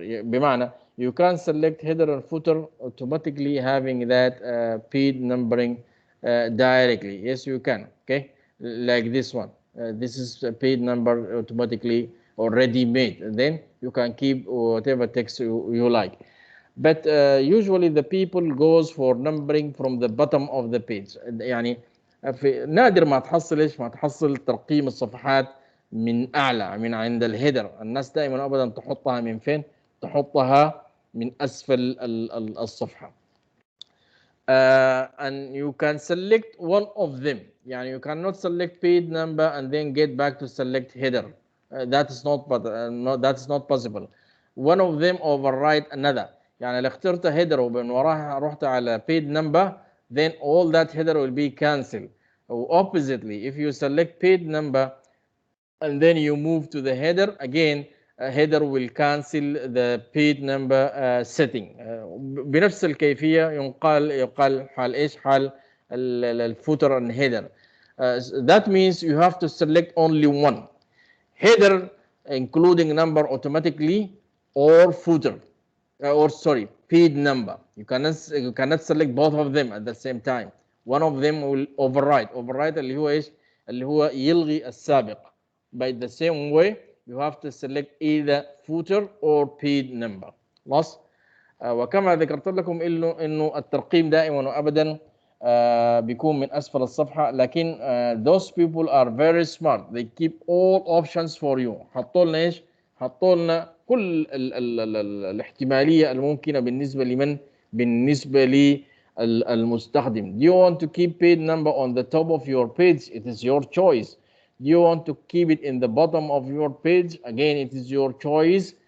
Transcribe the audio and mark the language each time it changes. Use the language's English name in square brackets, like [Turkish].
[English] بمعنى, you can select header and footer automatically having that page numbering directly. Yes, you can. Okay, like this one. This is a page number automatically already made. And then you can keep whatever text you like. But usually the people goes for numbering from the bottom of the page. [Arabic] يعني نادر ما تحصل ترقيم الصفحات من أعلى من عند الهيدر. الناس دائما أبدا تحطها من فين؟ تحطها من أسفل الصفحة. [English] And you can select one of them. يعني you cannot select page number and then get back to select header. that is not, but that is not possible. One of them override another. [Arabic] يعني لو اخترت header ومن وراها رحت على page number, [English] then all that header will be cancelled. Or oppositely, if you select page number and then you move to the header, again header will cancel the page number setting. [Arabic] بنفس الكيفية يقال حال ايش؟ حال الفوتر [English] and header. That means you have to select only one. Header including number automatically, or footer, or sorry, page number. You cannot select both of them at the same time. One of them will override. [Arabic] Override اللي هو ايش؟ اللي هو يلغي السابق. [English] By the same way, you have to select either footer or page number. [Arabic] خلاص؟ وكما ذكرت لكم انه الترقيم دائما وابدا بيكون من اسفل الصفحه، لكن [English] those people are very smart, they keep all options for you. [Arabic] حطوا لنا ايش؟ حطوا لنا كل الاحتماليه الممكنه بالنسبه لمن؟ بالنسبه للمستخدم. [English] Do you want to keep page number on the top of your page? It is your choice. Do you want to keep it in the bottom of your page? Again, it is your choice.